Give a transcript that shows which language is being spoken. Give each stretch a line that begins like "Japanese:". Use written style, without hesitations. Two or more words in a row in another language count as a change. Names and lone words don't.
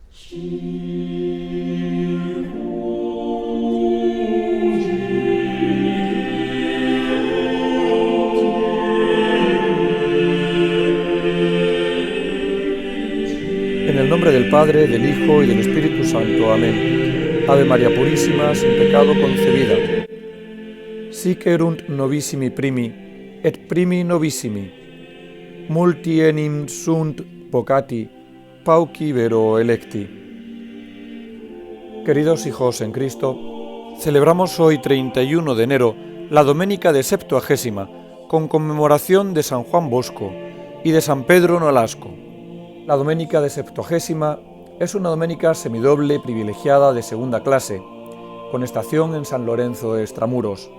Spanish: En el nombre del Padre, del Hijo y del Espíritu Santo. Amén. Ave María Purísima, sin pecado concebida.
Latin: Sic erunt novissimi primi, et primi novissimi. Multi enim sunt vocati, pauci vero electi.
Spanish: Queridos hijos en Cristo, celebramos hoy 31 de enero la Doménica de Septuagésima, con conmemoración de San Juan Bosco y de San Pedro Nolasco. La Doménica de Septuagésima es una doménica semidoble privilegiada de segunda clase, con estación en San Lorenzo de Extramuros.